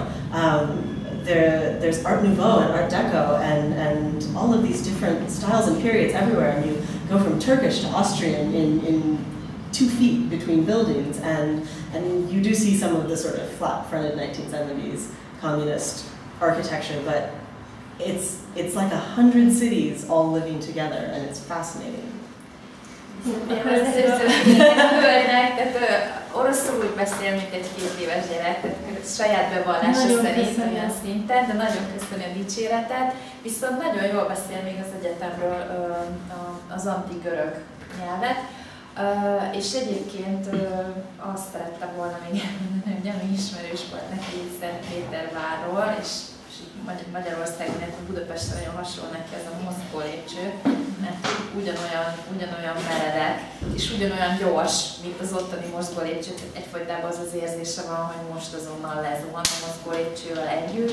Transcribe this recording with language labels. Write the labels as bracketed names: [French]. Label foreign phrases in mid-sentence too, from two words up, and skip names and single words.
[English] There's Art Nouveau and Art Deco and all of these different styles and periods everywhere, and you go from Turkish to Austrian in 2 feet between buildings, and you do see some of the sort of flat-fronted 1970s communist architecture, but it's like 100 cities all living together, and it's fascinating. [Hungarian] Tehát oroszul úgy beszél, mint egy 2 éves gyerek, tehát saját bevallása szerint olyan szinten, de nagyon köszöni a dicséretet, viszont nagyon jól beszél még az egyetemről az antik görög nyelvet, és egyébként azt szerettem volna még elmondani, hogy ami ismerős volt neki Szentpétervárról, és Magyarországon, illetve Budapesten nagyon hasonló neki ez a Moszkva lépcső, mert ugyanolyan meredek, és ugyanolyan gyors, mint az ottani Moszkva lépcső, egyfolytában az az érzése van, hogy most azonnal lezuhan a Moszkva lépcsővel együtt.